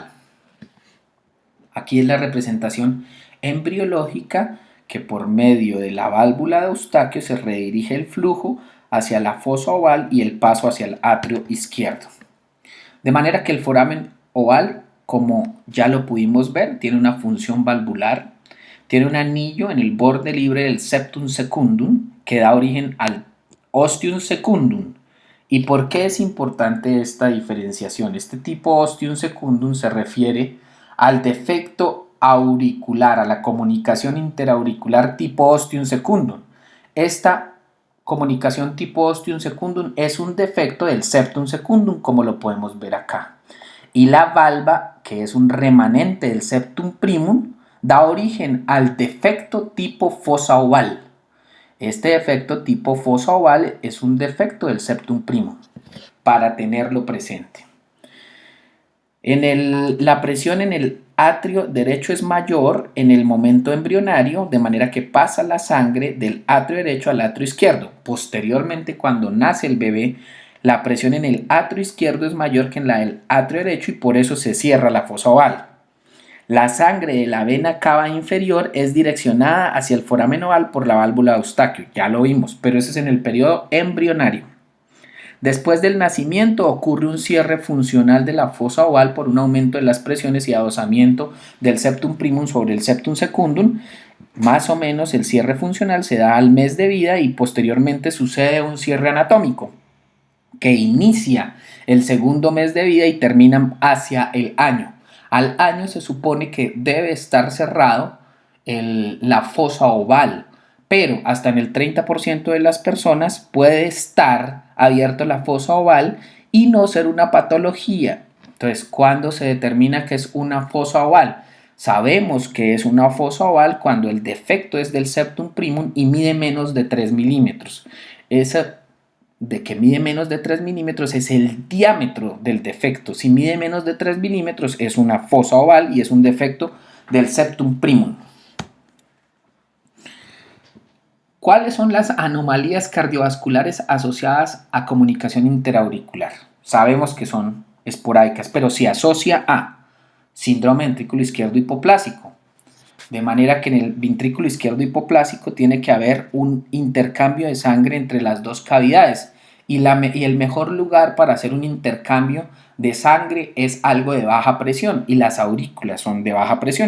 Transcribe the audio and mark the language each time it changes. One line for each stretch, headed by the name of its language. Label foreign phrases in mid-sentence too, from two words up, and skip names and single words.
Spanish: Aquí es la representación embriológica que por medio de la válvula de Eustaquio se redirige el flujo hacia la fosa oval y el paso hacia el atrio izquierdo. De manera que el foramen oval, como ya lo pudimos ver, tiene una función valvular, tiene un anillo en el borde libre del septum secundum que da origen al ostium secundum. ¿Y por qué es importante esta diferenciación? Este tipo ostium secundum se refiere al defecto auricular, a la comunicación interauricular tipo ostium secundum. Esta comunicación tipo ostium secundum es un defecto del septum secundum, como lo podemos ver acá. Y la valva, que es un remanente del septum primum, da origen al defecto tipo fosa oval. Este defecto tipo fosa oval es un defecto del septum primum, para tenerlo presente. La presión en el atrio derecho es mayor en el momento embrionario, de manera que pasa la sangre del atrio derecho al atrio izquierdo. Posteriormente, cuando nace el bebé, la presión en el atrio izquierdo es mayor que en la del atrio derecho y por eso se cierra la fosa oval. La sangre de la vena cava inferior es direccionada hacia el foramen oval por la válvula de Eustaquio, ya lo vimos, pero eso es en el periodo embrionario. Después del nacimiento ocurre un cierre funcional de la fosa oval por un aumento de las presiones y adosamiento del septum primum sobre el septum secundum. Más o menos el cierre funcional se da al mes de vida y posteriormente sucede un cierre anatómico que inicia el segundo mes de vida y termina hacia el año. Al año se supone que debe estar cerrado la fosa oval, pero hasta en el 30% de las personas puede estar abierto la fosa oval y no ser una patología. Entonces, ¿cuándo se determina que es una fosa oval? Sabemos que es una fosa oval cuando el defecto es del septum primum y mide menos de 3 milímetros. Esa de que mide menos de 3 milímetros es el diámetro del defecto. Si mide menos de 3 milímetros es una fosa oval y es un defecto del septum primum. ¿Cuáles son las anomalías cardiovasculares asociadas a comunicación interauricular? Sabemos que son esporádicas, pero se asocia a síndrome ventrículo izquierdo hipoplásico. De manera que en el ventrículo izquierdo hipoplásico tiene que haber un intercambio de sangre entre las dos cavidades y el mejor lugar para hacer un intercambio de sangre es algo de baja presión y las aurículas son de baja presión.